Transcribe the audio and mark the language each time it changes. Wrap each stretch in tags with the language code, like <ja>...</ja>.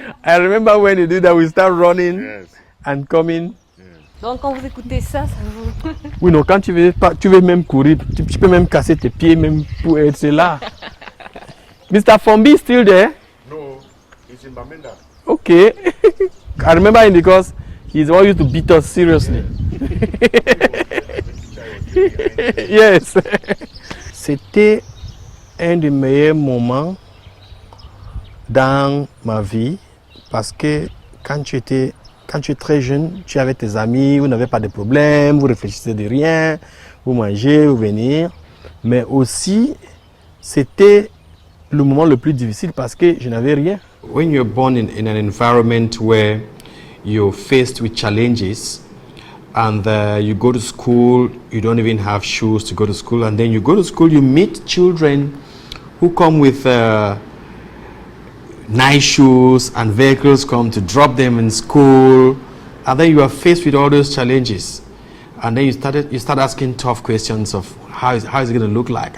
<en>I remember when you did that, we start running Yes. and coming.</en> <fr>Donc quand vous écoutez ça, ça vous... Oui, non, quand tu veux même courir, tu peux même casser tes pieds même pour être là.</fr> <en>Mr. Fombi is still there? No, he's in Bamenda. Okay. I remember him because he's the one who used to beat us seriously. Yes.</en> <fr>C'était un des meilleurs moments dans ma vie parce que quand tu es très jeune, tu es avec tes amis, vous n'avez pas de problème, vous réfléchissez de rien, vous mangez, vous venez. Mais aussi, c'était le moment le plus difficile parce que je n'avais rien.</fr> <en>When you're born in an environment where you're faced with challenges and you go to school, you don't even have shoes to go to school, and then you go to school, you meet children who come with nice shoes and vehicles come to drop them in school, and then you are faced with all those challenges, and then you start asking tough questions of how is it going to look like.</en>